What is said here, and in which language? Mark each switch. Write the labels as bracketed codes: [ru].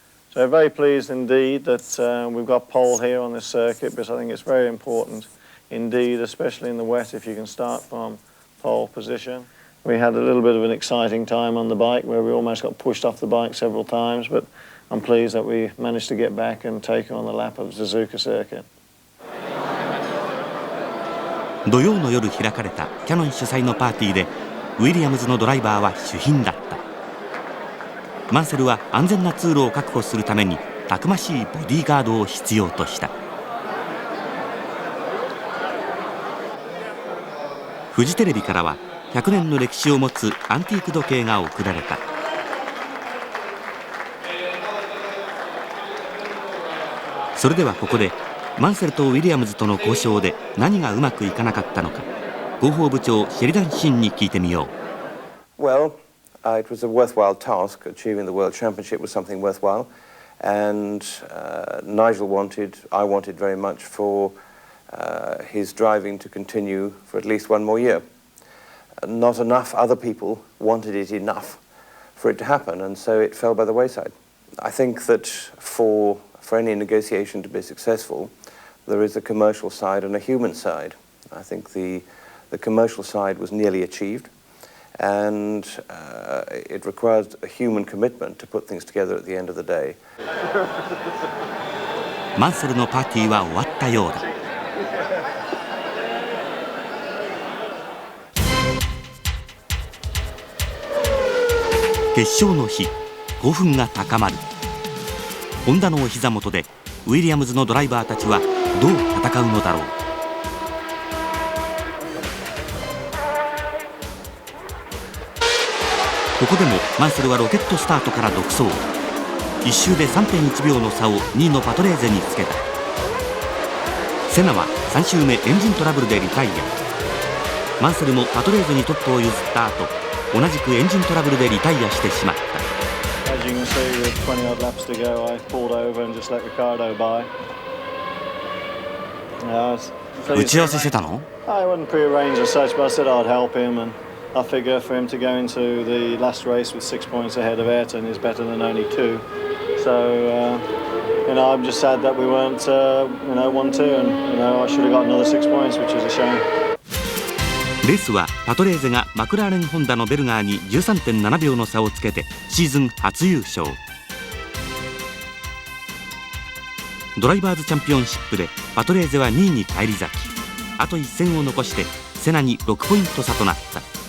[en] So very pleased indeed that we've got pole here on this circuit, because I think it's very important indeed, especially in the wet, if you can start from pole position. We had a little bit of an exciting time on the bike where we almost got pushed off the bike several times, but I'm pleased that we managed to get back and take on the lap of the Suzuka circuit. [ja] 土曜の夜開かれたキヤノン主催のパーティーでウィリアムズのドライバーは主賓だった。マンセルは安全な通路を確保するためにたくましいボディーガードを必要とした。フジテレビからは100年の歴史を持つアンティーク時計が贈られた。それではここでマンセルとウィリアムズとの交渉で何がうまくいかなかったのか、広報部長シェリダン・シンに聞いてみよう。 [en] Well, it was a worthwhile task. Achieving the World Championship was something worthwhile, and Nigel I wanted very much for his driving to continue for at least one more year. Not enough other people wanted it enough for it to happen, and so it fell by the wayside. I think that for any negotiation to be successful, there is a commercial side and a human side. I think the commercial side was nearly achieved, and it requires a human commitment to put things together at the end of the day. [ja] マンセルのパーティーは終わったようだ。決勝の日、興奮が高まる。ホンダのお膝元でウィリアムズのドライバーたちはどう戦うのだろう。ここでもマンセルはロケットスタートから独走。1周で 3.1 秒の差を2位のパトレーゼにつけた。セナは3周目エンジントラブルでリタイア。マンセルもパトレーゼにトップを譲った後、同じくエンジントラブルでリタイアしてしまった。 [en] As you can see, with 20 odd laps to go, I pulled over and just let Ricardo by. [ja] 打ち合わせしてたの？ [en] I wasn't prearranged as such, but I said I'd help him, and I figure for him to go into the last race with 6 points ahead of Ayrton is better than only 2. So, I'm just sad that we weren't, 1-2, and I should have got another 6 points, which is a shame. [ja] レースはパトレーゼがマクラーレンホンダのベルガーに 13.7 秒の差をつけてシーズン初優勝。ドライバーズチャンピオンシップでパトレーゼは2位に返り咲き、あと1戦を残してセナに6ポイント差となった。